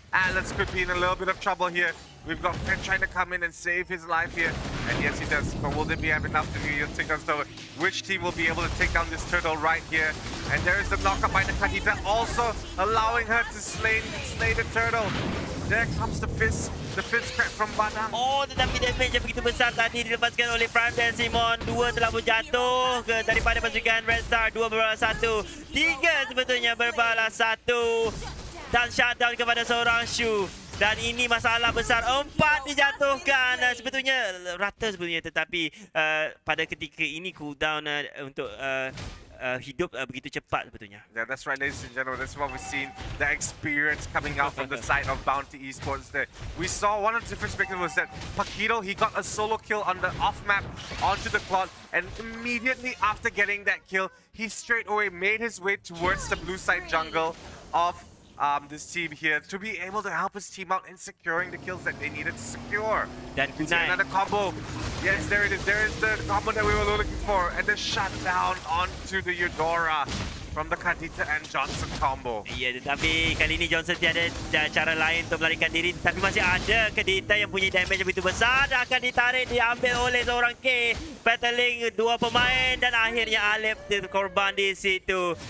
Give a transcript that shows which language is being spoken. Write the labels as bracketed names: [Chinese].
[English] Atlas could be in a little bit of trouble here. We've got Fed trying to come in and save his life here, and yes, he does. But will they be have enough to take down Turtle? Which team will be able to take down this Turtle right here? And there is the knockup by the Kadita, also allowing her to slay the Turtle. There comes the fist crack from Badang. [Malay] Oh, tetapi damage yang begitu besar tadi dilepaskan oleh Prime dan Simon. Dua telah pun jatuh daripada pasukan Red Star. Dua berbalas satu. Tiga sebetulnya berbalas satu. Dan shutdown kepada seorang Shu. Dan ini masalah besar. 4 dijatuhkan. Sebetulnya rata sebetulnya, tetapi pada ketika ini cooldown untuk hidup begitu cepat sebetulnya. [English] Yeah, that's right, ladies and gentlemen. That's what we've seen. The experience coming out from the side of Bounty Esports there. We saw one of the different perspectives was that Paquito, he got a solo kill on the off-map onto the Claude, and immediately after getting that kill, he straight away made his way towards the blue side jungle of this team here to be able to help his team out in securing the kills that they needed to secure. [Malay] Dan [English] another combo. Yes, there it is. There is the combo that we were looking for, and the shutdown onto the Eudora from the Kadita and Johnson combo. [Malay] Ya, tetapi kali ini Johnson tiada cara lain untuk melarikan diri, tapi masih ada Kadita yang punya damage yang begitu besar dan akan ditarik, diambil oleh seorang K, battling dua pemain, dan akhirnya Alep terkorban di situ.